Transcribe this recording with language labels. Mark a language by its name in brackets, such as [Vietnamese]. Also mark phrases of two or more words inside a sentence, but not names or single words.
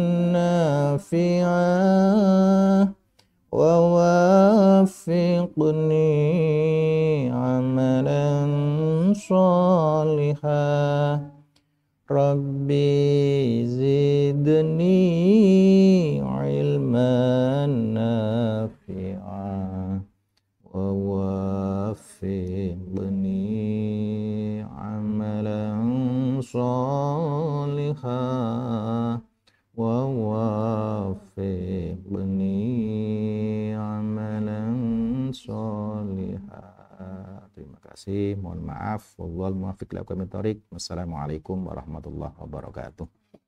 [Arabic] نافعة ووفقني عملا صالحة. رب زدني علما نافعة ووفقني عملا صالحة ووفقني عملا صالحة. [Indonesian] Terima kasih, mohon maaf. [Arabic] والله الموفق إلى أقوم الطريق. والسلام عليكم ورحمة الله وبركاته.